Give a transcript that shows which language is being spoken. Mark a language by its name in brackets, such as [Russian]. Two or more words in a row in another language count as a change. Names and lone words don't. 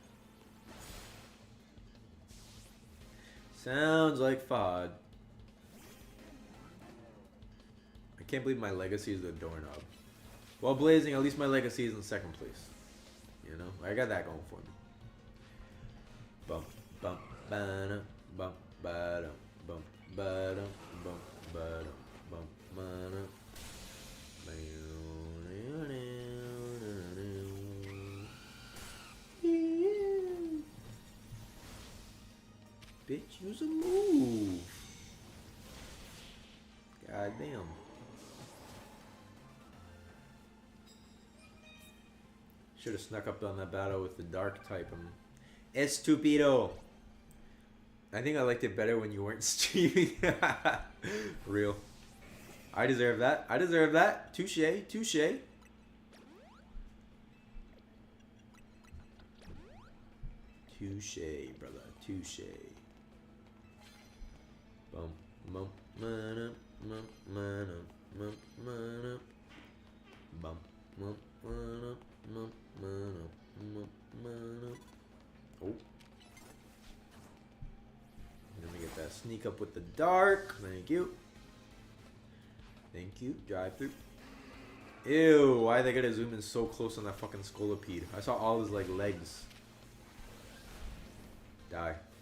[English] Sounds like Fahad. I can't believe my legacy is the doorknob. Well, Blazing, at least my legacy is in second place. You know, I got that going for me. Bump, bump, ba-dum, bump, ba-dum, bump, ba-dum, bump, ba-dum, bump, ba-dum. Bitch, use a move. God damn. Should have snuck up on that battle with the dark type. Estupido. I think I liked it better when you weren't streaming. Real. I deserve that. I deserve that. Touche. Touche. Touche, brother. Touche. Bum, bum, mana, bum, mana, bum, mana. Bum, bum, mana, bum, mana, bum, mana. Oh. Let me get that sneak up with the dark. Thank you. Thank you. Drive through. Ew, why they gotta zoom in so close on that fucking Scolipede? I saw all his like legs. Die.